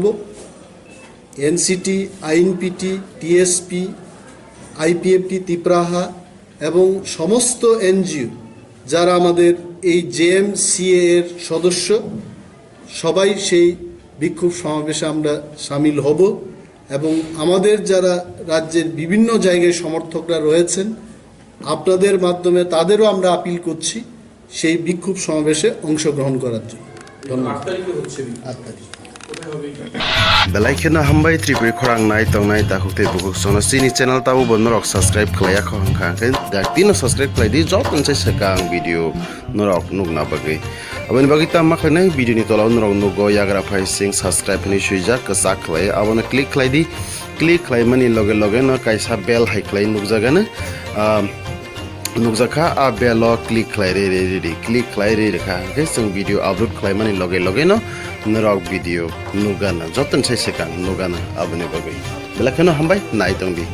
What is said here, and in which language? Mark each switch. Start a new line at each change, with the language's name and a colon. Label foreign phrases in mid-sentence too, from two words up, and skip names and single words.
Bangla: এনসিটি, আইএনপিটি, টিএসপি, আইপিএফটি, তিপ্রাহা এবং সমস্ত এনজিও যারা আমাদের এই জেএমসিএ এর সদস্য, সবাই সেই বিক্ষোভ সমাবেশে আমরা সামিল হব। এবং আমাদের যারা রাজ্যের বিভিন্ন জায়গায় সমর্থকরা রয়েছেন, আপনাদের মাধ্যমে তাদেরও আমরা আপিল করছি সেই বিক্ষোভ সমাবেশে অংশগ্রহণ করার জন্য। ধন্যবাদ। 8 তারিখ
Kok Borok: Belai hambai tripuri khorang nai tong nai ta hukte bukuk sono sini channel tabu bonnorok subscribe khlaya khong khang ken dak tino subscribe khlai di jot nse sekang video norok nugna bagai abani bagi ta makhnai video ni tola norok nugo yagra phai sing subscribe ni suija kasa khlai abona click khlai di click khlai mani loge loge no kaisa bell hai khlai nugjaga na nukjaka a belo click khlai re click khlai re kha ke sing
English: video upload
Kok Borok: khlai mani loge loge no norok video nugana joton sai sekang nugana abani bagai belakano hambai nai tong di